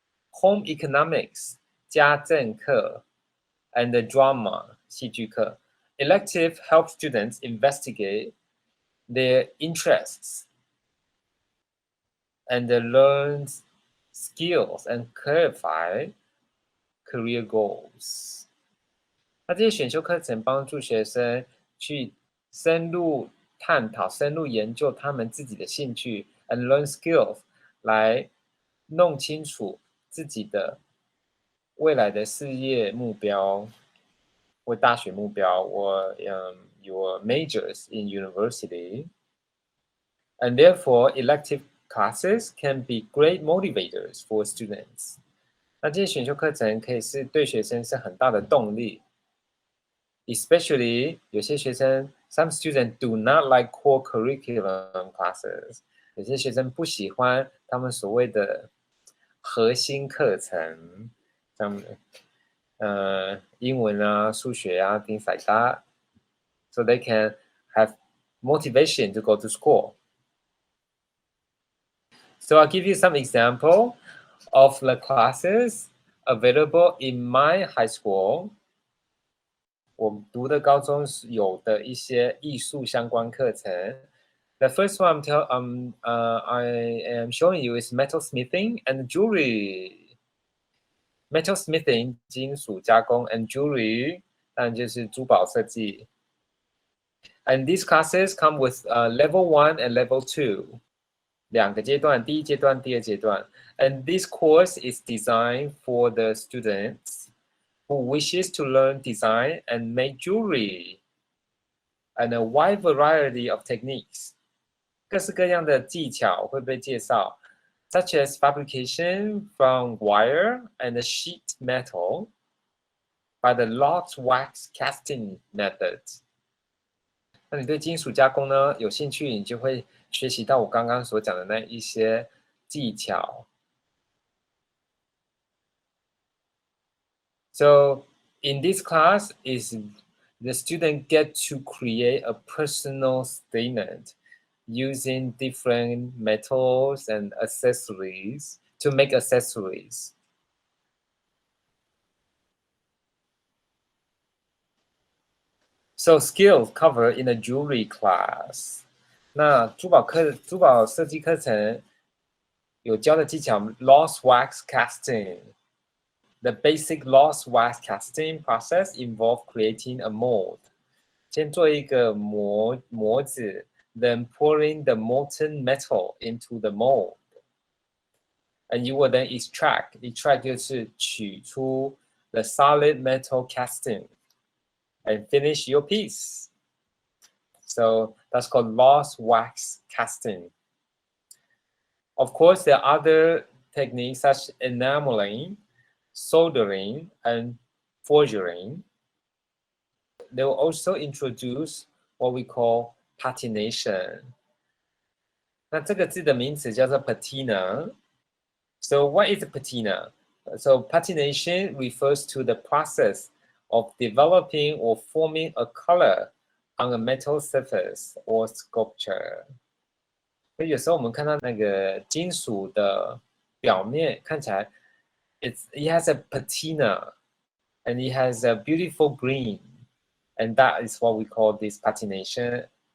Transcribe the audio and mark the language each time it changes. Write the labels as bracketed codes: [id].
[en] Home economics 家政课 and the drama 戏剧课。 Elective help students investigate their interests and learn skills and clarify career goals. [zh] 那这些选修课程帮助学生去深入探讨、深入研究他们自己的兴趣 [en] and learn skills [zh] 来弄清楚自己的未来的事业目标或大学目标 [en] or your majors in university. And therefore, elective classes can be great motivators for students. [zh] 那这些选修课程可以是对学生是很大的动力 ，especially 有些学生 [en] some students do not like core curriculum classes. [zh] 有些学生不喜欢他们所谓的核心课程，像英文啊、数学啊 [en] things like that. So they can have motivation to go to school. So I'll give you some example of the classes available in my high school. [zh] 我读的高中有的一些艺术相关课程。 [en] The first one I am showing you is metal smithing and jewelry. [zh] Metal smithing 金属加工 and jewelry 当然就是珠宝设计。 [en] And these classes come with level 1 and level 2. [zh] 两个阶段，第一阶段、第二阶段。 [en] And this course is designed for the students who wishes to learn design and make jewelry and a wide variety of techniques. [zh] 各式各样的技巧会被介绍 [en] such as fabrication from wire and sheet metal by the locked wax casting method. [zh] 那你对金属加工呢有兴趣，你就会学习到我刚刚所讲的那一些技巧。 [en] So in this class is the student get to create a personal statement using different metals and accessories to make accessories. So skills covered in a jewelry class. [zh] 那珠宝设计课程有教的技巧 lost wax casting. [en] The basic lost wax casting process involves creating a mold. [zh] 先做一个模子 [en] then pouring the molten metal into the mold. And you will then extract [zh] 就是取出 [en] the solid metal casting and finish your piece. So that's called lost wax casting. Of course, there are other techniques such as enameling, soldering, and forging. They will also introduce what we call patination. [zh] 那这个字的名词叫做 patina. [en] So what is patina? So patination refers to the process of developing or forming a color on a metal surface or sculpture. [zh] 所以有时候我们看到那个金属的表面看起来 [en] it has a patina and it has a beautiful green, and that is what we call this patination.